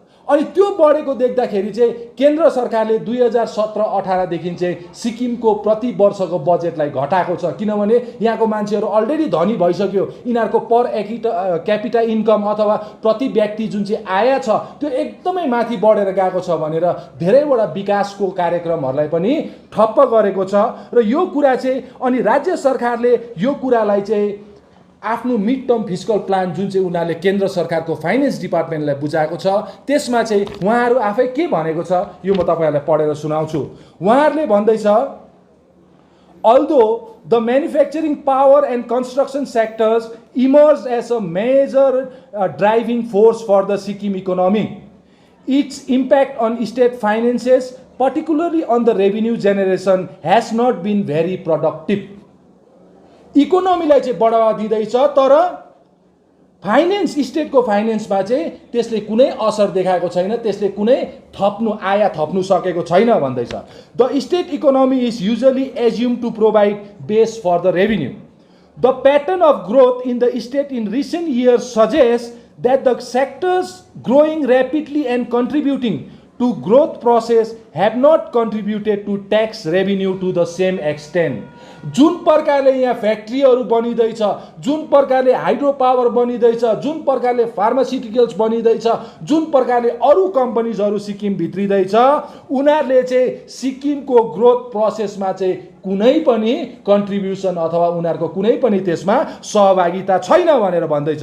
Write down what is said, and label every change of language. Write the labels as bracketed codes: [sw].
[ne] अनि त्यो बढेको देख्दाखेरि चाहिँ केन्द्र सरकारले 2017-18 देखि चाहिँ सिक्किमको प्रति वर्षको बजेटलाई घटाएको छ, किनभने यहाँको मान्छेहरू अलरेडी धनी भइसक्यो, यिनीहरूको पर क्यापिटा इन्कम अथवा प्रति व्यक्ति जुन चाहिँ आय छ त्यो एकदमै माथि बढेर गएको छ भनेर धेरैवटा विकासको कार्यक्रमहरूलाई पनि ठप्प गरेको छ। र यो कुरा चाहिँ अनि राज्य सरकारले यो कुरालाई चाहिँ आफ्नो मिड टर्म फिस्कल प्लान जुन चाहिँ उनीहरूले केन्द्र सरकारको फाइनेन्स डिपार्टमेन्टलाई बुझाएको छ, त्यसमा चाहिँ उहाँहरू आफै के भनेको छ यो म तपाईहरुलाई पढेर सुनाउँछु। उहाँहरूले भन्दैछ, [en] although the manufacturing power and construction sectors emerged as a major driving force for the Sikkim economy, its impact on state finances, particularly on the revenue generation, has not been very productive। [ne] इकोनोमीलाई चाहिँ बढावा दिँदैछ, तर finance, स्टेटको फाइनेन्समा चाहिँ त्यसले कुनै असर देखाएको छैन, त्यसले कुनै आय थप्नु सकेको छैन भन्दैछ। [en] The state economy is usually assume to provide base for the revenue. The pattern of growth in the state in recent years suggests that the sectors growing rapidly and contributing to growth process have not contributed to tax revenue to the same extent। [ne] जुन प्रकारले यहाँ फ्याक्ट्रीहरू बनिँदैछ, जुन प्रकारले hydro power बनिँदैछ, जुन प्रकारले फार्मास्युटिकल्स बनिँदैछ, जुन प्रकारले अरू कम्पनीजहरू सिक्किम भित्रिँदैछ, उनीहरूले चाहिँ सिक्किमको ग्रोथ प्रोसेसमा चाहिँ कुनै पनि कन्ट्रिब्युसन अथवा उनीहरूको कुनै पनि त्यसमा सहभागिता छैन भनेर भन्दैछ।